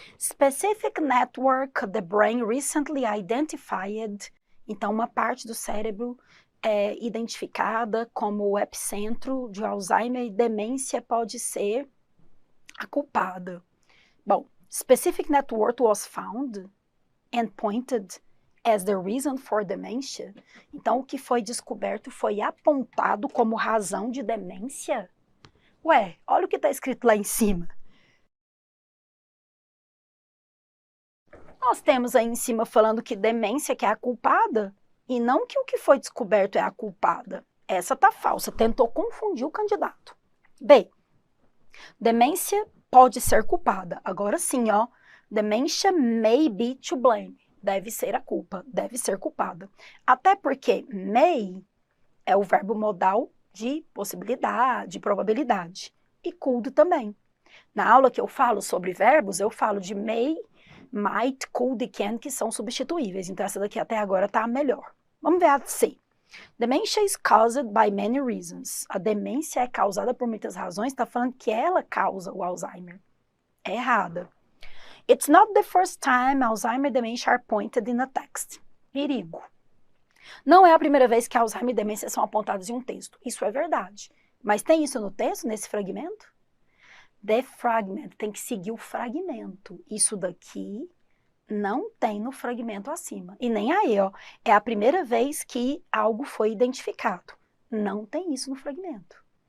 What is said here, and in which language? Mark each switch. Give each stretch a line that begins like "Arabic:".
English: Specific network the brain recently identified.
Portuguese: Então, uma parte do cérebro é identificada como o epicentro de Alzheimer e demência pode ser a culpada.
English: Bom, specific network was found and pointed as the reason for dementia.
Portuguese: Então, o que foi descoberto foi apontado como razão de demência? Ué, olha o que está escrito lá em cima. Nós temos aí em cima falando que demência que é a culpada e não que o que foi descoberto é a culpada. Essa tá falsa, tentou confundir o candidato. B. Demência pode ser culpada. Agora sim, ó. Dementia may be to blame. Deve ser a culpa, deve ser culpada. Até porque may é o verbo modal de possibilidade, probabilidade. E could também. Na aula que eu falo sobre verbos, eu falo de may, might, could e can, que são substituíveis. Então, essa daqui até agora tá melhor. Vamos ver a C.
English: Dementia is caused by many reasons.
Portuguese: A demência é causada por muitas razões. Está falando que ela causa o Alzheimer. É errada.
English: It's not the first time Alzheimer and dementia are pointed in a text.
Portuguese: Perigo. Não é a primeira vez que Alzheimer e demência são apontados em um texto. Isso é verdade. Mas tem isso no texto, nesse fragmento? The fragment, tem que seguir o fragmento. Isso daqui não tem no fragmento acima. E nem aí, ó. É a primeira vez que algo foi identificado. Não tem isso no fragmento.